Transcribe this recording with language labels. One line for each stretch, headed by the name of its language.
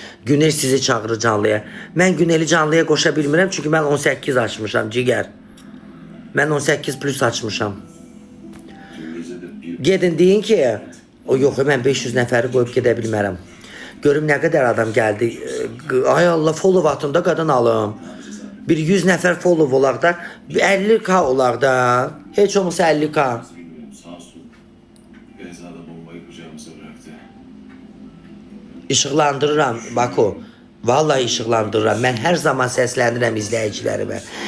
Azerbaijani: Günel sizi çağırır canlıya. Mən Güneli canlıya qoşa bilmirəm, çünki mən 18 açmışam, cigər. Mən 18 plus açmışam.
Turkish: Dün gece de bir
Azerbaijani: Gedin deyin ki, o yox, mən 500 nəfəri qoyub gedə bilmərəm. Görüm nə qədər adam gəldi. Ay Allah, follow atın da qadın alım. Bir 100 nəfər follow olaq da, 50k olaq da. Heç olmasa 50k.
Turkish: bilmiyorum, sağ sol. Beyza'da bombayı kucağımıza bıraktı.
Azerbaijani: İşıqlandırıram Bako. Vallahi işıqlandırıram. Mən hər zaman səslənirəm izləyicilərimə.